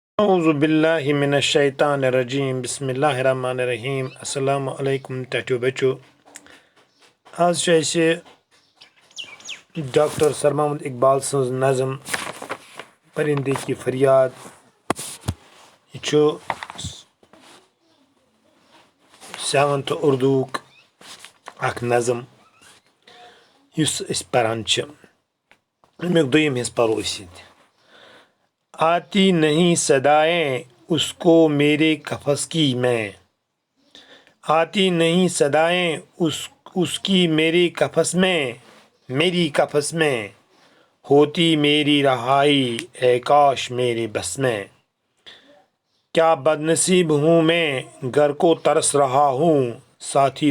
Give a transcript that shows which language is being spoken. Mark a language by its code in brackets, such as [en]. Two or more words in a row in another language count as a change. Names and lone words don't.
[ar] اعوذ باللہ من الشیطان الرجیم بسم اللہ الرحمن الرحیم السلام علیکم [ks] ٹھٹھو بچو آج چھِ اَسہِ ڈاکٹر سر محمد اقبال سٕنٛز نظم پرندے کی فریاد یہِ چھُ 7th اردوُک اکھ نظم یُس أسۍ پران چھِ امیُک دوٚیِم حصہٕ پرو أسۍ ییٚتہِ [ur] آتی نہیں صدائیں اس کو میرے قفس کی میں آتی نہیں صدائیں اس کی میری قفس میں ہوتی میری رہائی اے کاش میرے بس میں کیا بد نصیب ہوں میں گھر کو ترس رہا ہوں ساتھی